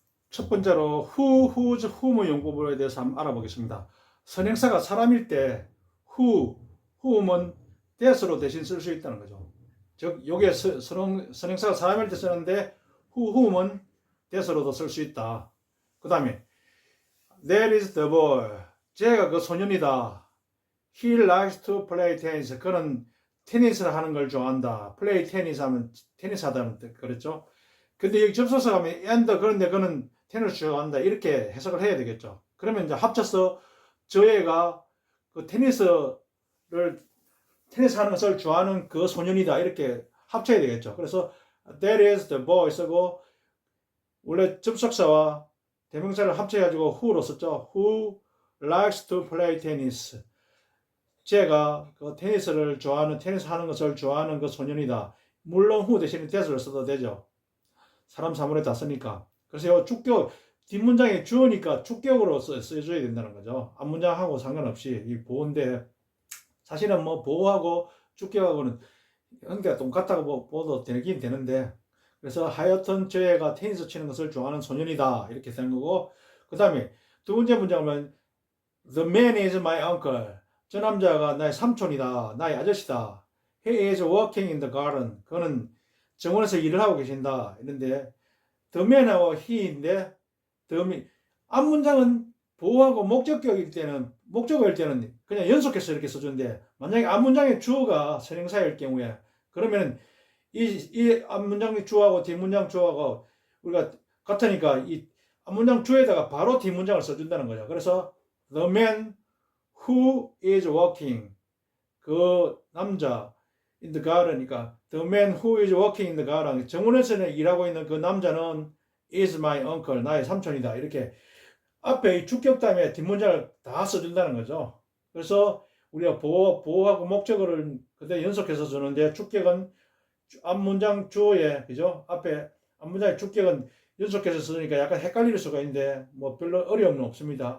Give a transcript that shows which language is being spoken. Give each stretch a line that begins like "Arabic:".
Korean: 첫 번째로 who, whose, whom의 용법에 대해서 한번 알아보겠습니다. 선행사가 사람일 때 whom은 that으로 대신 쓸 수 있다는 거죠. 즉 여기에 선행사가 사람일 때 쓰는데 whom은 that으로도 쓸 수 있다. 그 다음에
English: That is the boy.
Korean: 쟤가 그 소년이다.
English: He likes to play tennis.
Korean: 그는 테니스를 하는 걸 좋아한다. play tennis 하면 테니스 하다는 뜻 그랬죠. 근데 여기 접속사 하면 and 그런데 그는 테니스 좋아한다. 이렇게 해석을 해야 되겠죠. 그러면 이제 합쳐서 저 애가 그 테니스 하는 것을 좋아하는 그 소년이다. 이렇게 합쳐야 되겠죠. 그래서
English: that is the boy
Korean: 쓰고 원래 접속사와 대명사를 합쳐가지고 who로 썼죠.
English: Who likes to play tennis.
Korean: 제가 그 테니스를 좋아하는, 테니스 하는 것을 좋아하는 그 소년이다. 물론 who 대신에 that을 써도 되죠. 사람 사물에 다 쓰니까. 그래서 주격, 뒷문장에 주어니까 주격으로 써줘야 된다는 거죠. 앞문장하고 상관없이 이 보호인데 사실은 뭐 보호하고 주격하고는 관계가 똑같다고 보도 되긴 되는데 그래서 하여튼 저 애가 테니스 치는 것을 좋아하는 소년이다 이렇게 되는 거고 그 다음에 두 번째 문장은
English: The man is my uncle.
Korean: 저 남자가 나의 삼촌이다. 나의 아저씨다.
English: He is working in the garden.
Korean: 그는 정원에서 일을 하고 계신다. 이런데 the man하고 he인데 앞문장은 보호하고 목적격일 때는 그냥 연속해서 이렇게 써주는데 만약에 앞문장의 주어가 선행사일 경우에 그러면 이 앞문장 주어하고 뒷문장 주어하고 우리가 같으니까 이 앞문장 주어에다가 바로 뒷문장을 써준다는 거죠.
English: 그래서 the man who is working
Korean: 그 남자
English: in the garden이니까 the man who is working in the garden
Korean: 정원에서는 일하고 있는 그 남자는
English: is my uncle
Korean: 나의 삼촌이다. 이렇게 앞에 이 주격 다음에 뒷문장을 다 써준다는 거죠. 그래서 우리가 보호하고 목적어를 그대로 연속해서 주는데 주격은 앞문장 주어에 그죠? 앞에 앞문장의 주격은 연속해서 쓰니까 약간 헷갈릴 수가 있는데 뭐 별로 어려움은 없습니다.